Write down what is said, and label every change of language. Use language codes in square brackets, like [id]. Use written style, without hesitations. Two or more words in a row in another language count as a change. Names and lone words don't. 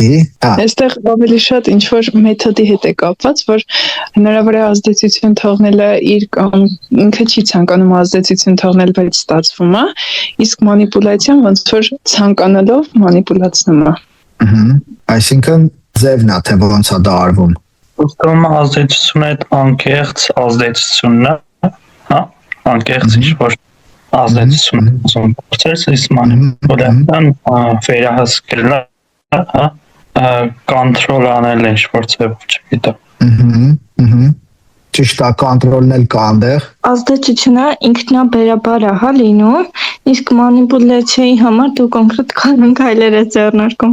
[hy] Այստեղ ավելի շատ ինչ որ մեթոդի հետ է կապված, որ հնարավոր է ազդեցություն թողնելը ինքը չի ցանկանում ազդեցություն թողնել, բայց ստացվում է, իսկ մանիպուլյացիան ոնց որ ցանկանալով մանիպուլացնում է։ Այսինքն ձևն է, թե ոնց է դա արվում։ Ուսում ազդեցությունը այդ անկեղծ ազդեցությունն է, հա, անկեղծ ինչ-որ ազդեցություն ուսում [en] process is manipulation [hy] վերահսկելն է, հա, կոնտրոլ անել ինչ-որ ձևով, չգիտեմ։ Ճիշտ է, կոնտրոլն էլ կա այնտեղ։ Ազդեցությունը ինքնաբերաբար է, հա, լինում, իսկ մանիպուլյացիայի համար դու կոնկրետ քայլեր ես ձեռնարկում։